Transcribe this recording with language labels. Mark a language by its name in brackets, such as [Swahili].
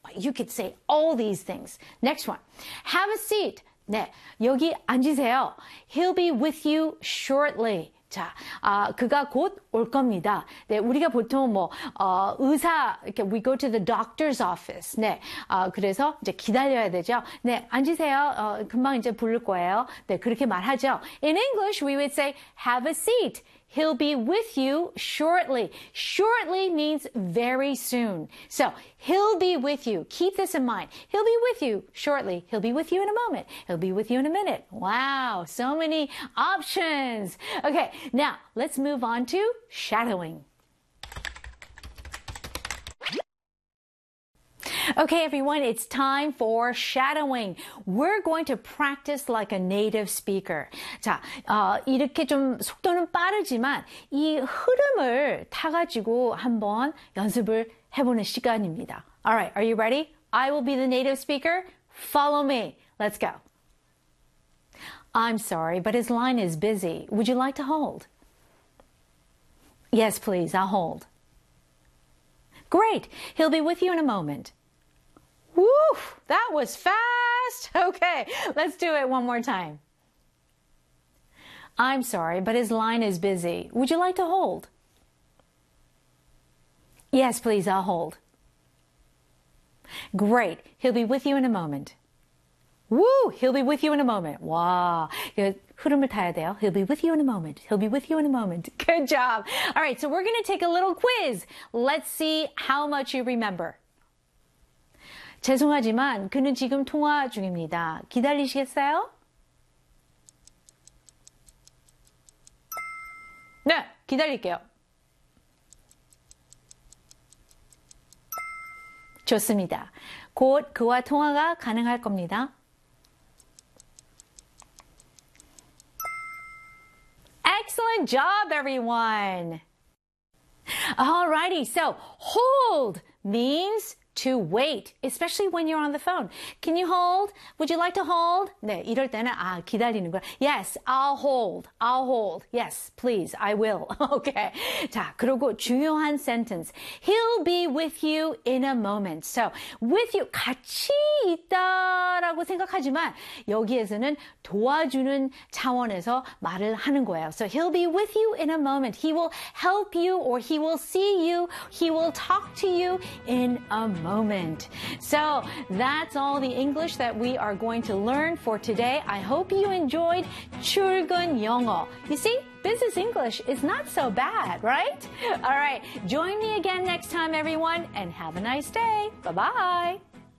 [English] You could say all these things. Next one, have a seat. [Korean] 네, 여기 앉으세요. [English] He'll be with you shortly. [Korean] 자, 그가 곧 올 겁니다. 네, 우리가 보통 뭐 의사, [English] we go to the doctor's office. [Korean] 네, 그래서 이제 기다려야 되죠. 네, 앉으세요. 금방 이제 부를 거예요. 네, 그렇게 말하죠. [English] In English, we would say, have a seat. He'll be with you shortly. Shortly means very soon. So, he'll be with you. Keep this in mind. He'll be with you shortly. He'll be with you in a moment. He'll be with you in a minute. Wow, so many options. Okay, now let's move on to shadowing. Okay, everyone, it's time for shadowing. We're going to practice like a native speaker. [Korean] 자, 이렇게 좀 속도는 빠르지만 이 흐름을 타가지고 한번 연습을 해보는 시간입니다. [English] All right, are you ready? I will be the native speaker. Follow me. Let's go. I'm sorry, but his line is busy. Would you like to hold? Yes, please, I'll hold. Great, he'll be with you in a moment. Woo! That was fast! Okay, let's do it one more time. I'm sorry, but his line is busy. Would you like to hold? Yes, please, I'll hold. Great, he'll be with you in a moment. Woo! He'll be with you in a moment. [Korean] 와, 흐름을 타야 돼요. [English] He'll be with you in a moment. He'll be with you in a moment. Good job! All right, so we're going to take a little quiz. Let's see how much you remember. [Korean] 죄송하지만 그는 지금 통화 중입니다. 기다리시겠어요? 네, 기다릴게요. 좋습니다. 곧 그와 통화가 가능할 겁니다. [English] 엑셀런트 job, everyone! Alrighty, so hold means to wait, especially when you're on the phone. Can you hold? Would you like to hold? [Korean] 네, 이럴 때는 아, 기다리는 거야. [English] Yes, I'll hold. I'll hold. Yes, please. I will. Okay. [Korean] 자, 그리고 중요한 sentence. [English] He'll be with you in a moment. So, with you, [Korean] 같이 있다라고 생각하지만 여기에서는 도와주는 차원에서 말을 하는 거예요. [English] So, he'll be with you in a moment. He will help you or he will see you. He will talk to you in a moment. So that's all the English that we are going to learn for today. I hope you enjoyed [Korean] 출근 영어. [English] You see, business English is not so bad, right? All right, join me again next time, everyone, and have a nice day. Bye-bye.